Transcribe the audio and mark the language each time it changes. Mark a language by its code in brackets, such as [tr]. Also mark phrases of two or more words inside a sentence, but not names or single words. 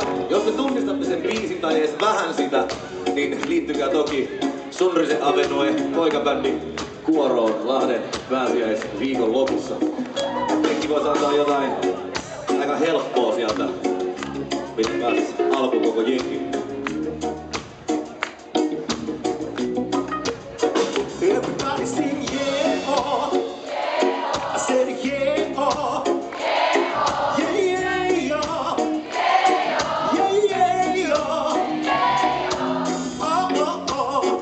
[fi] Jos te tunnistatte sen biisin tai edes vähän sitä, niin liittykää toki Sunrisen Avenue poikabändin kuoroon Lahden pääsiäisviikon lopussa. Kaikki vois antaa jotain aika helppoa sieltä. Mitä pääsis alku koko jengi. [en] Everybody sing yeah, oh. I said yeah, oh. Yeah, yeah, yeah. Yeah, yeah, yeah. Oh, oh, oh.